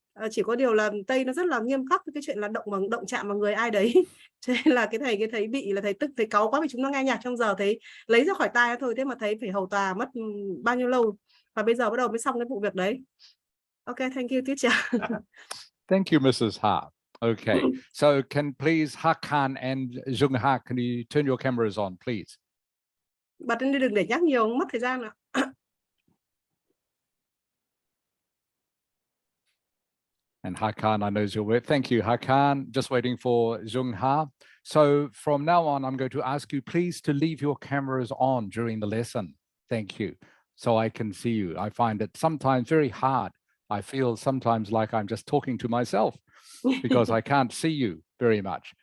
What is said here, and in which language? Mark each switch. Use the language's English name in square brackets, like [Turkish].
[Vietnamese] Chỉ có điều là Tây nó rất là nghiêm khắc với cái chuyện là động chạm vào người ai đấy. Cho nên là cái thấy bị là thầy tức, thầy cáu quá vì chúng nó nghe nhạc trong giờ, thấy lấy ra khỏi tai thôi, thế mà thấy phải hầu tòa mất bao nhiêu lâu, và bây giờ bắt đầu mới xong cái vụ việc đấy. [English] Ok, thank you teacher. Thank you, Mrs. Ha. Okay, so can please Hakan and Jung Ha, can you turn your cameras on, please? [Vietnamese] Bật lên đi, đừng để nhắc nhiều, mất thời gian ạ. [English] And Hakan, I know is your word. Thank you, Hakan. Just waiting for Jung Ha. So from now on, I'm going to ask you please to leave your cameras on during the lesson. Thank you. So I can see you. I find it sometimes very hard. I feel sometimes like I'm just talking to myself because I can't see you very much.